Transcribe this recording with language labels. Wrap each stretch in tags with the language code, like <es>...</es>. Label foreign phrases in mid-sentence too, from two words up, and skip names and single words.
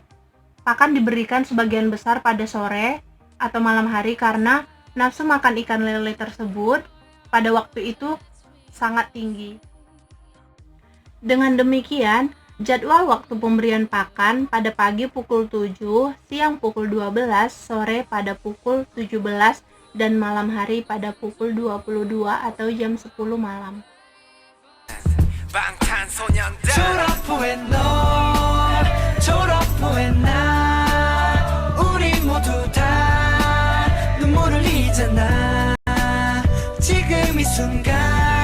<id>Pakan diberikan sebagian besar pada sore atau malam hari karena nafsu makan ikan lele tersebut pada waktu itu sangat tinggi. Dengan demikian, jadwal waktu pemberian pakan pada pagi pukul 7, siang pukul 12, sore pada pukul 17, dan malam hari pada pukul 22 atau jam 10 malam.</id> <ko>졸업 후에 너, 졸업 후에 나, 우리 모두 다 눈물을 흘리잖아. 지금 이 순간</ko>